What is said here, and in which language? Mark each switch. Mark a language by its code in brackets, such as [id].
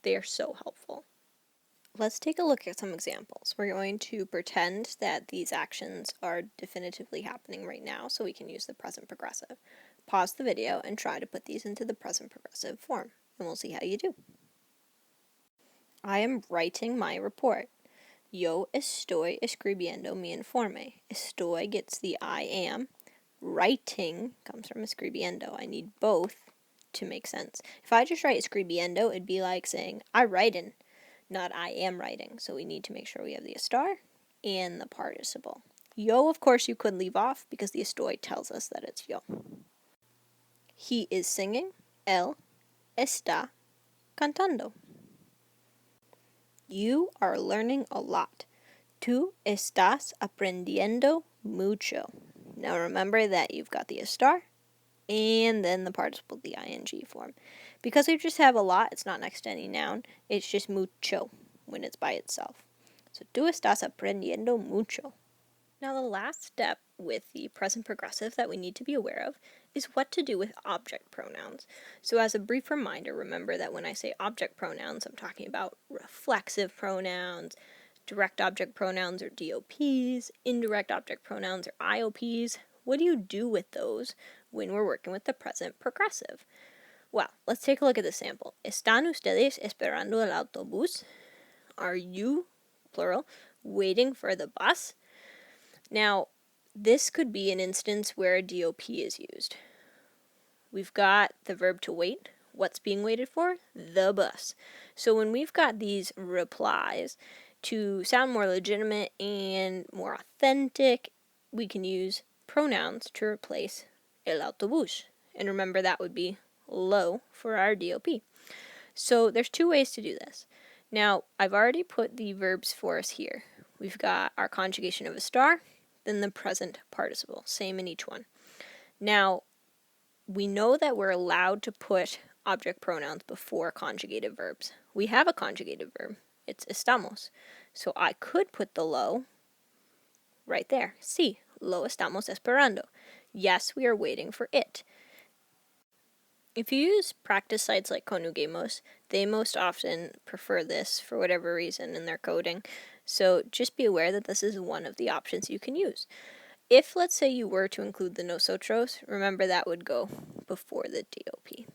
[en] They are so helpful. Let's take a look at some examples. We're going to pretend that these actions are definitively happening right now so we can use the present progressive. Pause the video and try to put these into the present progressive form, and we'll see how you do. I am writing my report. [es] Yo estoy escribiendo mi informe. [en] Estoy gets the I am. Writing comes from escribiendo. I need both to make sense. If I just write escribiendo, it'd be like saying I writin', not I am writing. So we need to make sure we have the estar and the participle. Yo, of course, you could leave off because the estoy tells us that it's yo. He is singing. [es] Él está cantando. [en] You are learning a lot. [es] Tú estás aprendiendo mucho. [en] Now remember that you've got the estar and then the participle, the ing form. Because we just have a lot, it's not next to any noun. It's just mucho when it's by itself. [es] So tú estás aprendiendo mucho. [en] Now the last step with the present progressive that we need to be aware of is what to do with object pronouns. So as a brief reminder, remember that when I say object pronouns, I'm talking about reflexive pronouns, direct object pronouns or DOPs, indirect object pronouns or IOPs. What do you do with those when we're working with the present progressive? Well, let's take a look at the sample. [es] ¿Están ustedes esperando el autobús? [en] Are you, plural, waiting for the bus? Now, this could be an instance where a DOP is used. We've got the verb to wait. What's being waited for? The bus. So when we've got these replies, to sound more legitimate and more authentic, we can use pronouns to replace el autobús. And remember that would be lo for our DOP. So there's two ways to do this. Now, I've already put the verbs for us here. We've got our conjugation of a star, then the present participle, same in each one. Now, we know that we're allowed to put object pronouns before conjugated verbs. We have a conjugated verb. It's estamos. So I could put the lo right there. [es] Sí, lo estamos esperando. [en] Yes, we are waiting for it. If you use practice sites like Conjuguemos, they most often prefer this for whatever reason in their coding. So just be aware that this is one of the options you can use. If, let's say, you were to include the nosotros, remember that would go before the DOP.